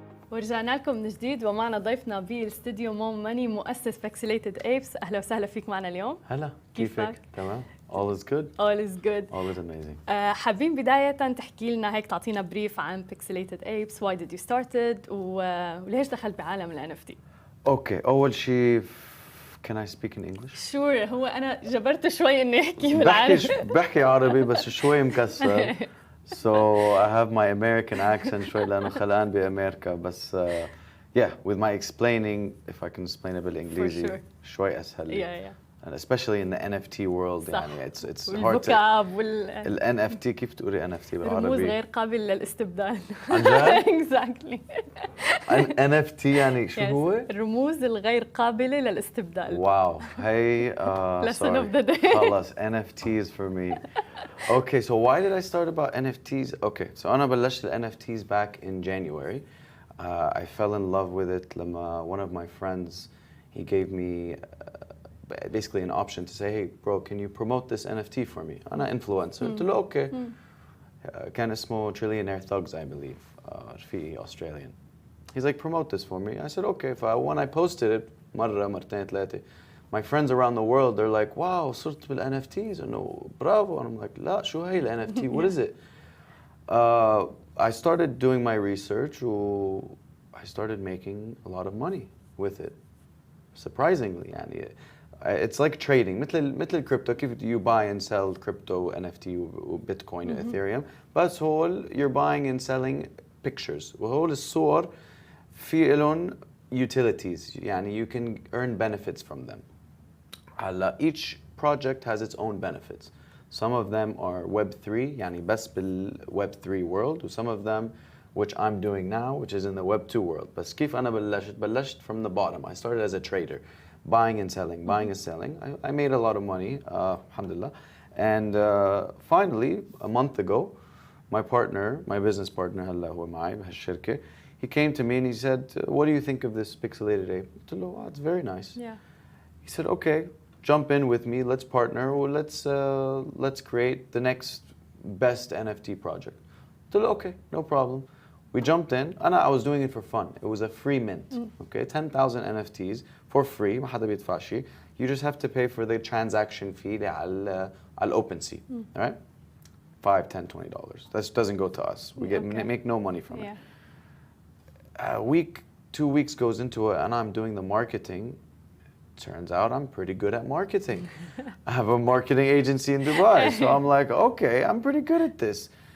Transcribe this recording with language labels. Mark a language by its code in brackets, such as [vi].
[ar] ورجعنا لكم من جديد ومعنا ضيفنا بالاستديو مون ماني مؤسس بيكسليتد ايبس. اهلا وسهلا فيك معنا اليوم. هلا كيفك؟ تمام. All is good. [en] All is good. All is amazing. [ar] حابين بداية تحكي لنا هيك تعطينا بريف عن بيكسليتد ايبس. [en] Why did you start it وليش دخلت بعالم ال NFT؟ اوكي أول شيء can I speak in English؟ Sure. [ar] هو أنا جبرت شوي إني أحكي بالعربي. بحكي عربي بس شوي مكسر. [en] So I have my American accent شوي لأنه خلقان بأمريكا بس yeah with my explaining if I can explain it بالإنجليزي شوي أسهل. Yeah. And especially in the NFT world [ar] صح. [en] يعني it's hard to [ar] ال NFT كيف تقولي NFT بالعربي؟ رموز غير قابل للاستبدال. عن جد؟ [en] Exactly. [ar] NFT يعني شو هو؟ الرموز الغير قابلة للاستبدال. واو هي [en] lesson of the day. خلص NFTs for me. Okay, so why did I start about NFTs? Okay, so أنا بلشت ال NFTs back in January. I fell in love with it لما one of my friends he gave me basically an option to say, hey bro, can you promote this NFT for me? أنا influencer. [ar] قلت له okay. [en] كان اسمه Trillionaire Thugs, I believe. رفيقي Australian. He's like, promote this for me. I said, okay. When I posted it, مرة مرتين ثلاثة, my friends around the world, they're like, wow, صرت بال NFTs. إنه bravo. And I'm like, لا, شو هي ال NFT? What is it? I started doing my research. I started making a lot of money with it. Surprisingly, يعني. It's like trading. مثل الكريبتو كيف you buy and sell crypto, NFT, Bitcoin, Ethereum. بس هول you're buying and selling pictures. [ar] وهول الصور في لهم utilities. [en] يعني you can earn benefits from them. هلا each project has its own benefits. Some of them are Web3 يعني بس بال Web3 world. Some of them which I'm doing now which is in the Web2 world. [ar] بس كيف أنا بلشت from the bottom. [en] I started as a trader. Buying and selling, buying and selling. I made a lot of money, alhamdulillah. And finally, a month ago, my business partner, هلا هو معي بهالشركة, he came to me and he said, what do you think of this pixelated ape? قلت له, oh, it's very nice. Yeah. He said, okay, jump in with me, let's partner, or let's create the next best NFT project. قلت له, okay, no problem. We jumped in, and I was doing it for fun. It was a free mint, okay? [ar] 10,000 NFTs for free, ما حدا بيدفع شيء. [en] You just have to pay for the transaction fee على OpenSea, all right? $5, $10, $20. That doesn't go to us. We make no money from it. A week, 2 weeks goes into it, and I'm doing the marketing. Turns out I'm pretty good at marketing. I have a marketing agency in Dubai, so I'm like, okay, I'm pretty good at this.